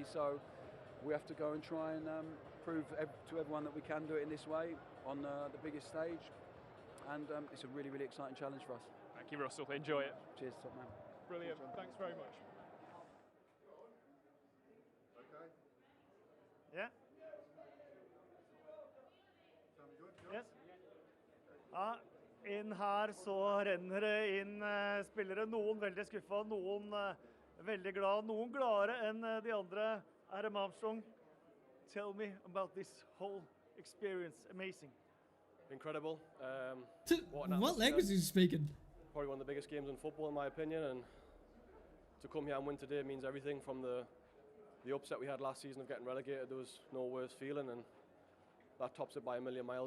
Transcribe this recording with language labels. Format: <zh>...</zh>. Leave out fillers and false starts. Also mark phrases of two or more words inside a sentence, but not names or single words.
<en>So we have to go and try and prove to everyone that we can do it in this way on the biggest stage, and it's a really, really exciting challenge for us. Thank you, Russell. Enjoy it. Cheers, top man. Brilliant. Thanks very much. Yeah. Yes.</en> <no>Ja, inn her så renner det inn spillere, noen veldig skuffa, noen veldig glad, noen gladere enn de andre.</no> <en>Adam Armstrong, tell me about this whole experience. Amazing. Incredible. What language is he speaking? Probably one of the biggest games in football, in my opinion, and to come here and win today means everything. From the upset we had last season of getting relegated, there was no worse feeling, and that tops it by a million miles.</en>